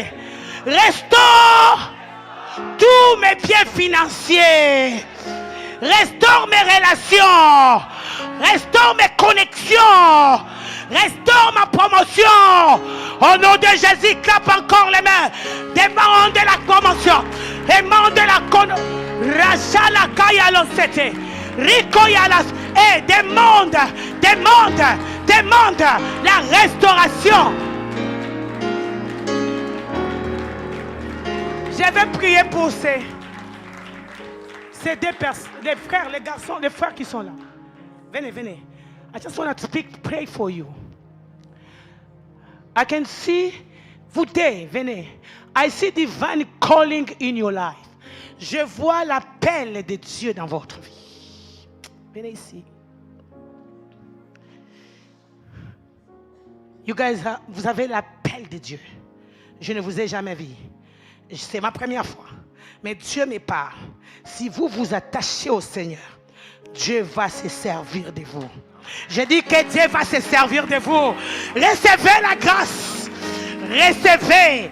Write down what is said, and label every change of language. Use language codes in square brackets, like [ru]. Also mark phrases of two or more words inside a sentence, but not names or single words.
[fr] Restaure tous mes biens financiers. Restaure mes relations. Restaure mes connexions. Restaure ma promotion. Au nom de Jésus, clappe encore les mains. Demande de la promotion. Demande de la connexion. Rachala kaya lo sete. Rico yalas. Et demande la restauration. Je vais prier pour ces deux personnes, les frères, les garçons, les frères qui sont là. Venez. [en] I just want to pray for you. I can see, venez. I see divine calling in your life. [fr] Je vois l'appel de Dieu dans votre vie. Venez ici. [en] You guys, [fr] vous avez l'appel de Dieu. Je ne vous ai jamais vu. C'est ma première fois. Mais Dieu me parle. Si vous vous attachez au Seigneur, Dieu va se servir de vous. Je dis que Dieu va se servir de vous. Recevez la grâce. Recevez.